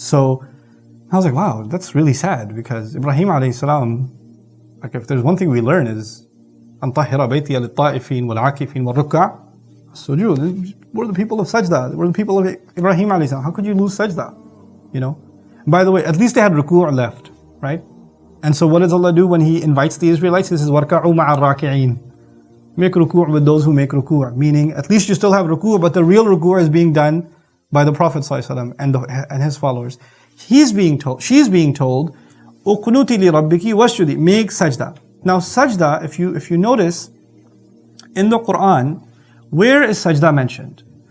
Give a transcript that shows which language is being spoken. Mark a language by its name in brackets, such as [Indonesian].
[English] So I was like, wow, that's really sad, because Ibrahim alayhi salam, like if there's one thing we learn is [Arabic] أَن طَهِّرَ بَيْتِيَ لِلطَّائِفِينَ وَالْعَاكِفِينَ وَالرُّكَّعِ [English] Sujood. We're the people of sajda. We're the people of Ibrahim alayhi salam. How could you lose sajda? You know? By the way, at least they had ruku' left, right? And so what does Allah do when He invites the Israelites? He says, [Arabic] وَارْكَعُوا مَعَ الرَّاكِعِينَ. [English] Make ruku' with those who make ruku'. Meaning, at least you still have ruku', but the real ruku' is being done by the Prophet ﷺ and his followers. She's being told, [Arabic] uqnuti li rabbiki wasjudi. [English] Make sajda. Now sajda, if you notice, in the Qur'an, where is sajda mentioned?